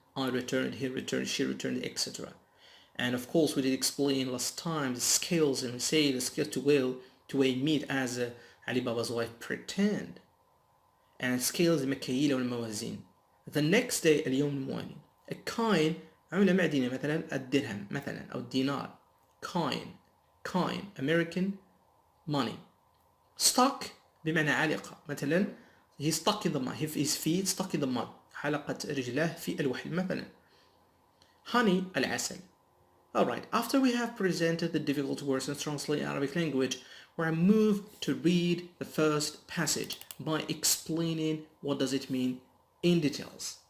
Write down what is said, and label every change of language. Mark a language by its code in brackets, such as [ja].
[en] I returned, he returned, she returned, etc. And of course we did explain last time the scales, and we say the scale to weigh meat as Ali Baba's wife pretend. And scales [ar] المكاييل والموازين. [en] The next day [ar] اليوم الموالي. [en] A coin [ar] عملة معدنية مثلا الدرهم مثلا أو الدينار. [en] Coin American money. Stuck [ar] بمعنى علقة مثلا [en] he stuck in the mud, his feet stuck in the mud, [ar] حلقت رجلاه في الوحل مثلا. [en] Honey [ar] العسل. [en] Alright, after we have presented the difficult words in translated Arabic language, we're going to move to read the first passage by explaining what does it mean in details.